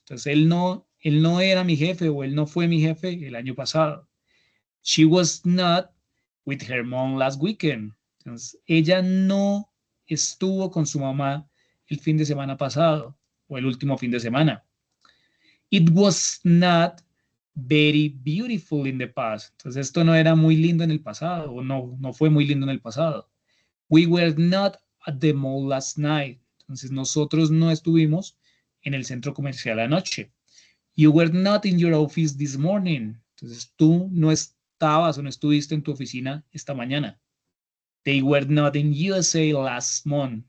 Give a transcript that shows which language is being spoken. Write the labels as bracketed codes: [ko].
[es] Entonces él no era mi jefe o él no fue mi jefe el año pasado. [en] She was not with her mom last weekend. [es] Entonces ella no estuvo con su mamá el fin de semana pasado o el último fin de semana. [en] It was not very beautiful in the past. [es] Entonces esto no era muy lindo en el pasado o no fue muy lindo en el pasado. [en] We were not at the mall last night. [es] Entonces nosotros no estuvimos en el centro comercial anoche. [en] You were not in your office this morning. [es] Entonces tú no estabas o no estuviste en tu oficina esta mañana. [en] They were not in USA last month.